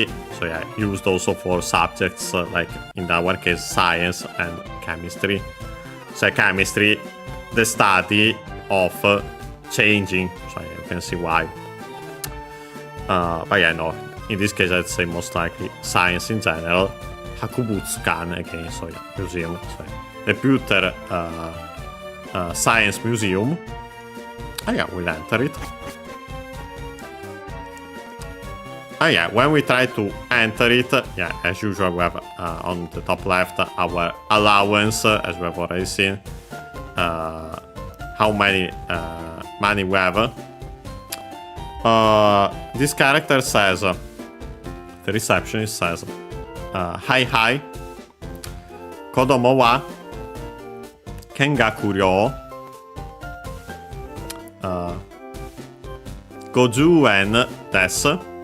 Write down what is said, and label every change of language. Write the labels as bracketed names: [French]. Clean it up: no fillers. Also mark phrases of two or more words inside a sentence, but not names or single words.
[English] So yeah, used also for subjects like in our case science and chemistry. So chemistry, the study of changing. So yeah, you can see why. But yeah, no, in this case I'd say most likely science in general. [Japanese] 博物館 [English] again, so yeah, museum. So yeah, the Pewter Science Museum. Oh yeah, we'll enter it. Oh yeah, when we try to enter it, yeah, as usual we have on the top left our allowance, as we have already seen. How many money we have. This character says, the receptionist says, [Japanese] はいはい、子供は見学料50円です.